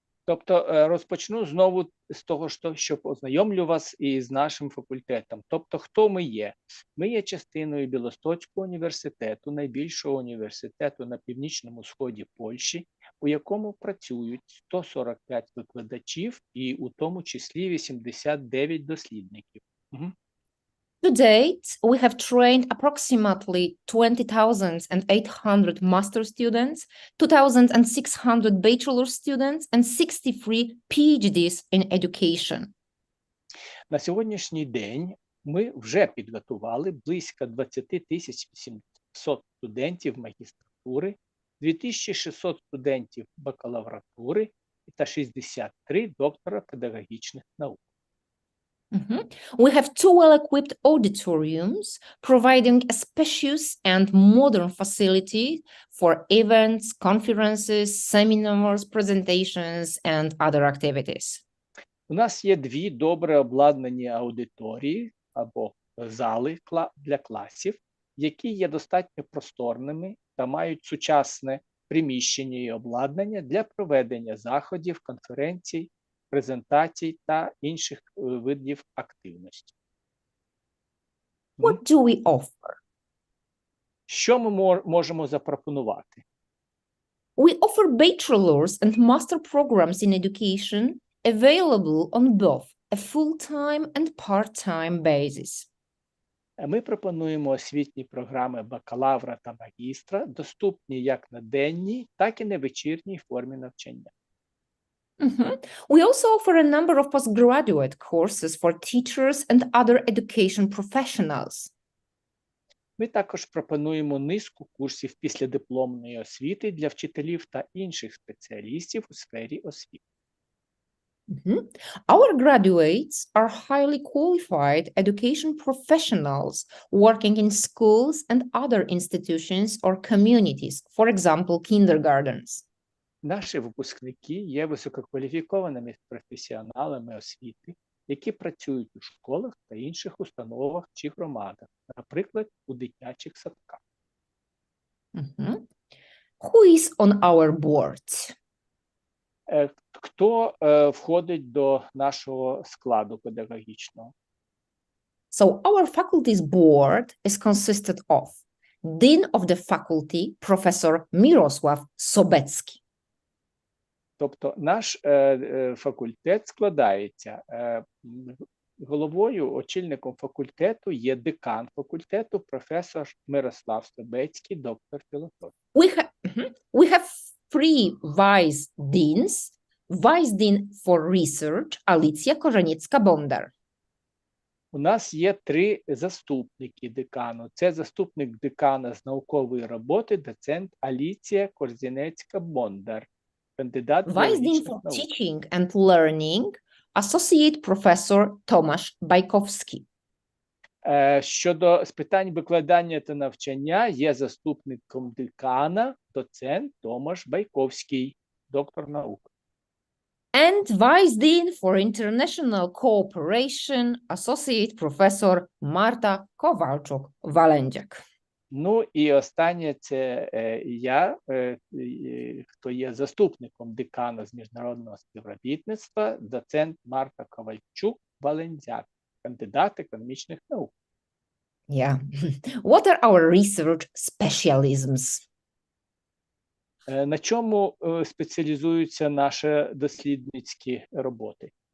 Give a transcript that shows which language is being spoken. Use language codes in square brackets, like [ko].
[uk] Тобто розпочну знову з того, що познайомлю вас із нашим факультетом. Тобто, хто ми є? Ми є частиною Білостоцького університету, найбільшого університету на північному сході Польщі, у якому працюють 145 викладачів і у тому числі 89 дослідників. [en] To date, we have trained approximately 20,800 master students, 2,600 bachelor students, and 63 PhDs in education. [uk] На сьогоднішній день ми вже підготували близько 20 800 студентів магістратури, 2600 студентів бакалавратури та 63 доктора педагогічних наук. [en] We have two well-equipped auditoriums, providing a spacious and modern facility for events, conferences, seminars, presentations, and other activities. [uk] У нас є дві добре обладнані аудиторії або зали для класів, які є достатньо просторними та мають сучасне приміщення і обладнання для проведення заходів, конференцій, презентацій та інших видів активності. [en] What do we offer? [uk] Що ми можемо запропонувати? [en] We offer bachelor's and master programs in education available on both a full-time and part-time basis. [uk] Ми пропонуємо освітні програми бакалавра та магістра, доступні як на денній, так і на вечірній формі навчання. [en] We also offer a number of postgraduate courses for teachers and other education professionals. [uk] Ми також пропонуємо низку курсів післядипломної освіти для вчителів та інших спеціалістів у сфері освіти. [en] Our graduates are highly qualified education professionals working in schools and other institutions or communities, for example, kindergartens. [uk] Наші випускники є висококваліфікованими професіоналами освіти, які працюють у школах та інших установах чи громадах, наприклад, у дитячих садках. [en] Who is on our board? [uk] Хто входить до нашого складу педагогічного? [en] So our faculty's board is consisted of Dean of the Faculty, Professor Mirosław Sobecki. [uk] Тобто наш факультет складається, головою, очільником факультету є декан факультету, професор Мирослав Собецький, доктор філософії. [en] We have three vice deans. Vice Dean for Research Alicja Korzeniecka-Bondar. [uk] У нас є три заступники декану. Це заступник декана з наукової роботи, доцент Аліція Корзінецька-Бондар, кандидат [en] Vice Dean for Teaching and Learning Associate Professor Tomasz Bajkowski. [uk] Щодо з питань викладання та навчання є заступником декана, доцент Томаш Байковський, доктор наук. [en] And Vice Dean for International Cooperation Associate Professor Marta Kowalczuk-Walędziak. [uk] Ну і останнє це я, хто є заступником декана з міжнародного співробітництва, доцент Марта Ковальчук-Валендзяк, кандидат економічних наук. [en] Yeah. What are our research specialisms? [uk] На чому спеціалізуються наші дослідницькі роботи?